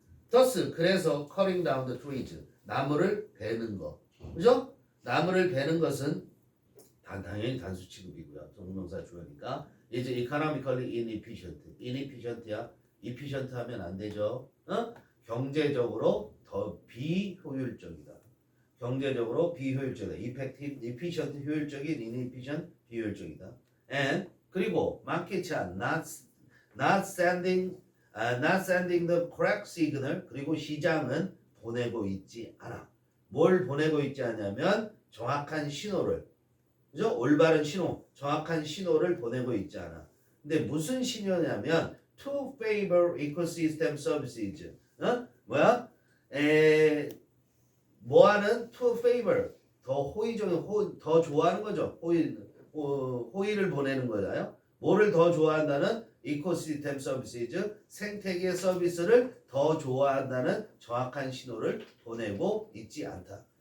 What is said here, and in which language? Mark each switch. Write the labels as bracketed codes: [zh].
[en] Thus, [ko] 그래서 [en] cutting down the trees [ko] 나무를 베는 거. 그죠? 나무를 베는 것은 당연히 단수 취급이고요. 동명사 주어니까. 이제 [en] economically inefficient야. [ko] efficient 하면 안 되죠. 경제적으로 더 비효율적이다. 경제적으로 비효율적이다. [en] effective, efficient, [ko] 효율적인, [en] inefficient, [ko] 비효율적이다. [en] And [ko] 그리고 [en] markets are not sending the correct signal. [ko] 그리고 시장은 보내고 있지 않아. 뭘 보내고 있지 않냐면 정확한 신호를, 그죠? 올바른 신호, 정확한 신호를 보내고 있지 않아. 근데 무슨 신호냐면 [en] to favor ecosystem services. [ko] 뭐야? 뭐하는 [en] to favor [ko] 더 호의적인 더 좋아하는 거죠. 호의를 보내는 거잖아요. 뭐를 더 좋아한다는 이코시스템 서비스, 생태계 서비스를 더 좋아한다는 정확한 신호를 보내고 있지 않다.